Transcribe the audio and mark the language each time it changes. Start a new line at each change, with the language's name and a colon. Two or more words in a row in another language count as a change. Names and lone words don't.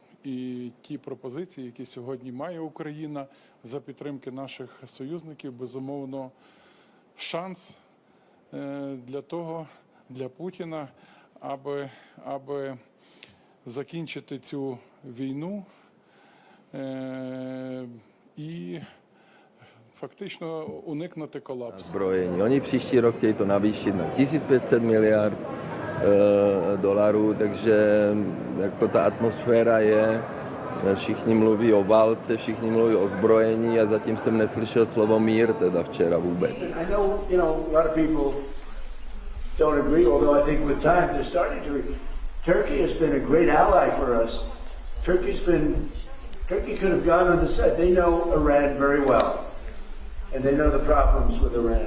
Ukrainian: І ті пропозиції, які сьогодні має Україна за підтримки наших союзників, безумовно, шанс для Путіна, аби закінчити цю війну і фактично уникнути колапсу.
Czech: Zbrojení. Oni příští rok chtějí to navýšit na 1500 miliard dolarů, takže jako ta atmosféra je, všichni mluví o válce, všichni mluví o zbrojení a zatím jsem neslyšel slovo mír teda včera vůbec.
English: I know, a lot of people don't agree, although I think with time they're starting to agree. Turkey has been a great ally for us. Turkey could have gone on the side. They know Iran very well, and they know the problems with Iran.